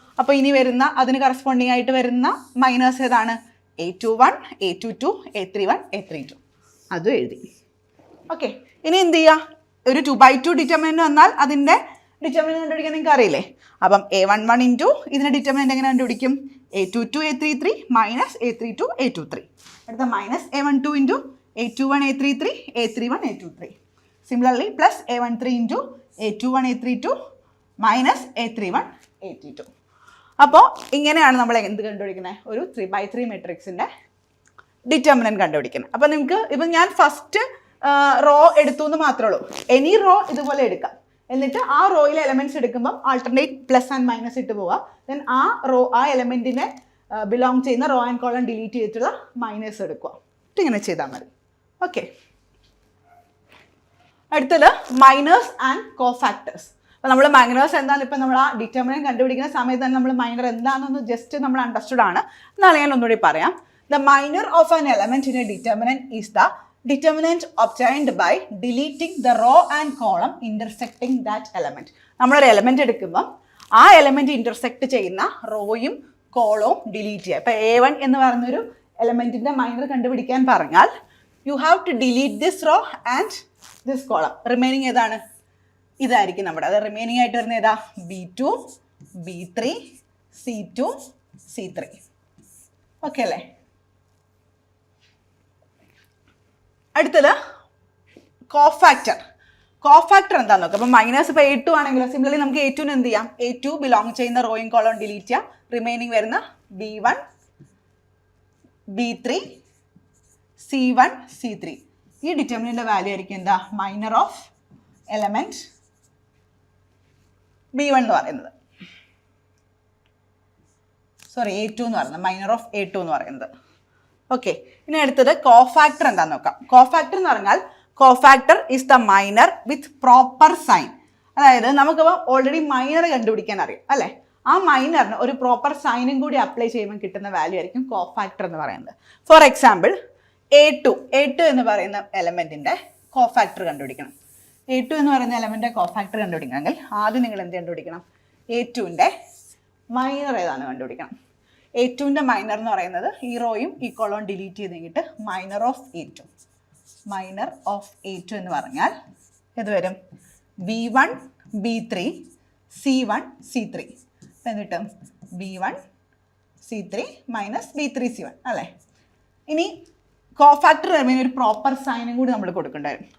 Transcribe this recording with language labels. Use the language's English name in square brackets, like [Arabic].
[Malayalam] അപ്പോൾ ഇനി വരുന്ന അതിന് കറസ്പോണ്ടിങ് ആയിട്ട് വരുന്ന മൈനേഴ്സ് ഏതാണ്, a21, a22, a31, a32, അതും എഴുതി. ഓക്കെ, ഇനി എന്ത് ചെയ്യുക, ഒരു 2/2 ഡിറ്റർമിനൻറ്റ് വന്നാൽ അതിൻ്റെ ഡിറ്റർമിനൻറ്റ് കണ്ടുപിടിക്കാൻ നിങ്ങൾക്ക് അറിയില്ലേ. അപ്പം a11 × ഇതിൻ്റെ ഡിറ്റർമിനൻറ്റ് എങ്ങനെ കണ്ടുപിടിക്കും, a22, a33 minus a32, a23. അടുത്ത minus a12 × a21, a33, a31, a23. Similarly plus a13 × a21, a32 minus a31, a32. അപ്പോൾ ഇങ്ങനെയാണ് നമ്മൾ എന്ത് കണ്ടുപിടിക്കുന്നത്, ഒരു 3/3 മെട്രിക്സിൻ്റെ ഡിറ്റർമിനൻറ്റ് കണ്ടുപിടിക്കുന്നത്. അപ്പോൾ നിങ്ങൾക്ക് ഇപ്പം ഞാൻ ഫസ്റ്റ് റോ എടുത്തു എന്ന് മാത്രമേ ഉള്ളൂ. എനി റോ ഇതുപോലെ എടുക്കാം. എന്നിട്ട് ആ റോയിലെ എലമെൻറ്റ്സ് എടുക്കുമ്പം ആൾട്ടർനേറ്റ് പ്ലസ് ആൻഡ് മൈനസ് ഇട്ട് പോവുക. ദെൻ ആ എലമെൻറ്റിനെ ബിലോങ് ചെയ്യുന്ന റോ ആൻഡ് കോളം ഡിലീറ്റ് ചെയ്തിട്ടുള്ള മൈനസ് എടുക്കുക. ഇങ്ങനെ ചെയ്താൽ മതി. ഓക്കെ, അടുത്തത് മൈനേഴ്സ് ആൻഡ് കോഫാക്ടേഴ്സ്. അപ്പോൾ നമ്മൾ മൈനേഴ്സ് എന്താണെന്ന് ഇപ്പം നമ്മൾ ആ ഡിറ്റർമിനൻറ്റ് കണ്ടുപിടിക്കുന്ന സമയത്ത് തന്നെ നമ്മൾ മൈനർ എന്താണെന്നൊന്ന് ജസ്റ്റ് നമ്മൾ അണ്ടർസ്റ്റുഡ് ആണ്. എന്നാലും ഞാൻ ഒന്നുകൂടി പറയാം. [English] The minor of an element in a determinant is the determinant obtained by deleting the row and column intersecting that element. [Malayalam] നമ്മളൊരു എലമെന്റ് എടുക്കുമ്പോൾ ആ എലമെന്റ് ഇന്റർസെക്ട് ചെയ്യുന്ന റോയും കോളവും ഡിലീറ്റ് ചെയ്യുക. ഇപ്പം A1 എന്ന് പറയുന്നൊരു എലമെന്റിന്റെ മൈനർ കണ്ടുപിടിക്കാൻ പറഞ്ഞാൽ [English] You have to delete this row and this column. [Malayalam] Remaining ഏതാണ്? ഇതായിരിക്കും നമ്മുടെ. അത് റിമൈനിങ് ആയിട്ട് വരുന്ന ഏതാ? B2, B3, C2, C3. Okay അല്ലേ? അടുത്തത് കോഫാക്ടർ. കോഫാക്ടർ എന്താണെന്ന് നോക്കാം. അപ്പം മൈനസ് ഇപ്പോൾ A2 ആണെങ്കിലും സിമിലർലി നമുക്ക് A2 എന്ത് ചെയ്യാം? A2 ബിലോങ് ചെയ്യുന്ന റോയും കോളം ഡിലീറ്റ് ചെയ്യാം. റിമൈനിങ് വരുന്ന B1, B3, C1, C3. ഈ ഡിറ്റർമിനൻ്റ് വാല്യൂ ആയിരിക്കും എന്താ? മൈനർ ഓഫ് എലമെൻറ്റ് B1 എന്ന് പറയുന്നത്. സോറി A2 എന്ന് പറയുന്നത്, മൈനർ ഓഫ് A2 എന്ന് പറയുന്നത്. ഓക്കെ, ഇനി അടുത്തത് കോഫാക്ടർ എന്താണെന്ന് നോക്കാം. കോഫാക്ടർ എന്ന് പറഞ്ഞാൽ [English] Cofactor is the minor with proper sign. [Malayalam] അതായത് നമുക്കിപ്പോൾ ഓൾറെഡി മൈനർ കണ്ടുപിടിക്കാൻ അറിയാം അല്ലേ? ആ മൈനറിന് ഒരു പ്രോപ്പർ സൈനും കൂടി അപ്ലൈ ചെയ്യുമ്പോൾ കിട്ടുന്ന വാല്യൂ ആയിരിക്കും കോഫാക്ടർ എന്ന് പറയുന്നത്. ഫോർ എക്സാമ്പിൾ A2 എന്ന് പറയുന്ന എലമെൻറ്റിൻ്റെ കോഫാക്ടർ കണ്ടുപിടിക്കണം. A2 എന്ന് പറയുന്ന എലമെൻറ്റിൻ്റെ കോഫാക്ടർ കണ്ടുപിടിക്കണമെങ്കിൽ ആദ്യം നിങ്ങൾ എന്ത് കണ്ടുപിടിക്കണം? A2ൻ്റെ മൈനർ ഏതാണ് കണ്ടുപിടിക്കണം. A2ൻ്റെ മൈനർ എന്ന് പറയുന്നത് ഈ റോയും ഈ കോളവും ഡിലീറ്റ് ചെയ്ത് കഴിഞ്ഞിട്ട് minor of A2. Minor of A2 എന്ന് പറഞ്ഞാൽ ഇത് വരും B1, B3, C1, C3. അപ്പം എന്ത് കിട്ടും? B1, C3 minus B3, C1 അല്ലേ? ഇനി കോഫാക്ടർ റിമൈൻ ഒരു പ്രോപ്പർ സൈനും കൂടി നമ്മൾ കൊടുക്കേണ്ടായിരുന്നു.